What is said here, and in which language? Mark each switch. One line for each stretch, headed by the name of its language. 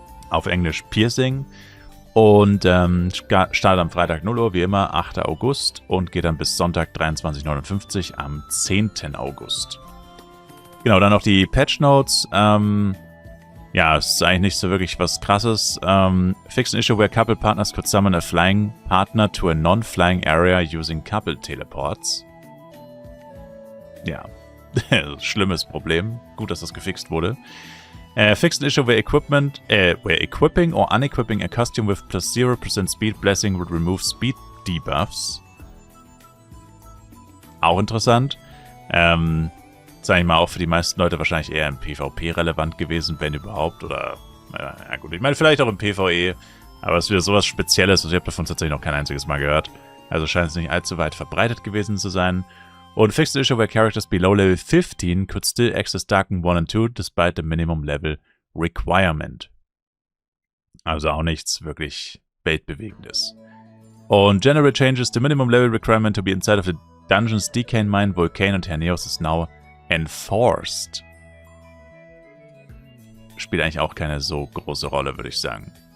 German: Auf Englisch Piercing. Und startet am Freitag 0 Uhr, wie immer, 8. August und geht dann bis Sonntag 23:59 am 10. August. Genau, dann noch die Patch Notes. Ja, es ist eigentlich nicht so wirklich was Krasses.
English: Fix an issue where couple partners could summon a flying partner to a non-flying area using couple teleports.
German: Ja, schlimmes Problem. Gut, dass das gefixt wurde.
English: Fixed an issue where equipping or unequipping a costume with plus 0% speed blessing would remove speed debuffs.
German: Auch interessant. Sag ich mal, auch für die meisten Leute wahrscheinlich eher im PvP relevant gewesen, wenn überhaupt. Oder, ja gut, ich meine vielleicht auch im PvE. Aber es ist wieder sowas Spezielles und ich habe davon tatsächlich noch kein einziges Mal gehört. Also scheint es nicht allzu weit verbreitet gewesen zu sein.
English: Und fixed issue where characters below level 15 could still access Darken 1 and 2 despite the minimum level requirement.
German: Also auch nichts wirklich weltbewegendes.
English: Und general changes the minimum level requirement to be inside of the dungeons Decane Mine, Vulcane und Herneos is now enforced.
German: Spielt eigentlich auch keine so große Rolle, würde ich sagen.